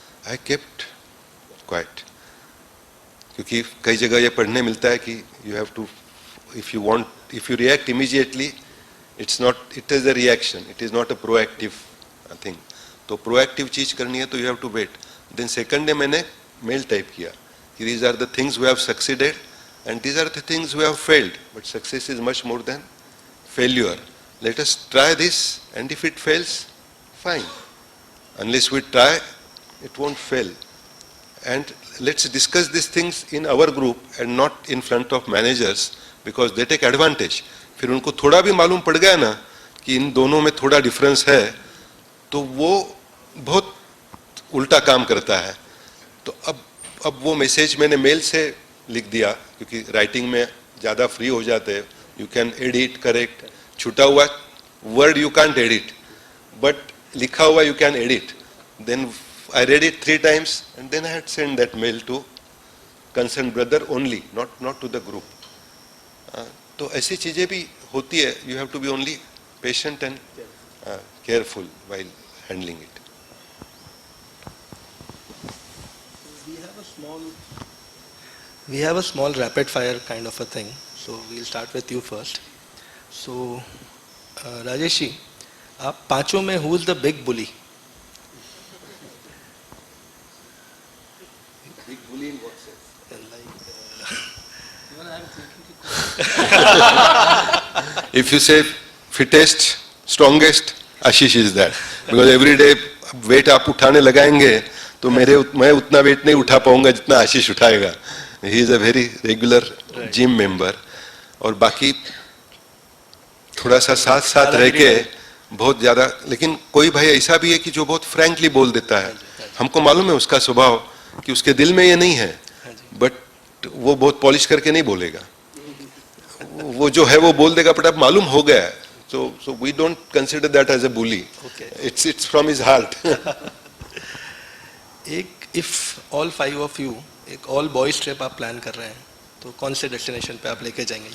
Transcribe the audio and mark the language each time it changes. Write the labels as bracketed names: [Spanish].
[English] I kept quiet, [Hindi] क्योंकि कई जगह ये पढ़ने मिलता है कि [English] You have to, if you react immediately, it is a reaction, it is not a proactive thing. [Hindi] तो प्रोएक्टिव चीज करनी है तो [English] You have to wait. Then second day [Hindi] मैंने मेल टाइप किया कि [English] these are the things we have succeeded and these are the things we have failed, but success is much more than failure. Let us try this, and if it fails, fine. Unless we try, it won't fail. And let's discuss these things in our group and not in front of managers, because they take advantage. [Hindi] फिर उनको थोड़ा भी मालूम पड़ गया ना कि इन दोनों में थोड़ा डिफरेंस है, तो वो बहुत उल्टा काम करता है। तो अब वो मैसेज मैंने मेल से लिख दिया, क्योंकि राइटिंग में ज़्यादा फ्री हो जाते हैं, [English] you can edit correct, [Hindi] छूटा हुआ word [English] you can't edit, [Hindi] but लिखा हुआ [English] You can edit. Then I read it 3 times and then I had sent that mail to concerned brother only, not to the group. [Hindi] तो ऐसी चीज़ें भी होती है, [English] You have to be only patient and careful while handling it. We have a small rapid fire kind of a thing, so we'll start with you first. So Rajesh ji, [Hindi] आप पांचों में [English] who is the big bully? Big bully in what sense? If you say fittest, strongest, Ashish is that, because every day weight [Hindi] आप उठाने लगाएंगे तो मैं उतना wait नहीं उठा पाऊंगा जितना आशीष उठाएगा। [English] he is a very regular gym member, [Hindi] और बाकी थोड़ा सा साथ साथ रह के बहुत ज्यादा। लेकिन कोई भाई ऐसा भी है कि जो बहुत फ्रैंकली बोल देता है, हमको मालूम है उसका स्वभाव कि उसके दिल में ये नहीं है, बट वो बहुत पॉलिश करके नहीं बोलेगा, वो जो है वो बोल देगा, बट अब मालूम हो गया है। [English] So we don't consider that as a bully. Okay. It's from his heart. if all 5 of you [Hindi] एक all boys trip आप प्लान कर रहे हैं, तो कौन से डेस्टिनेशन पे आप लेके जाएंगे?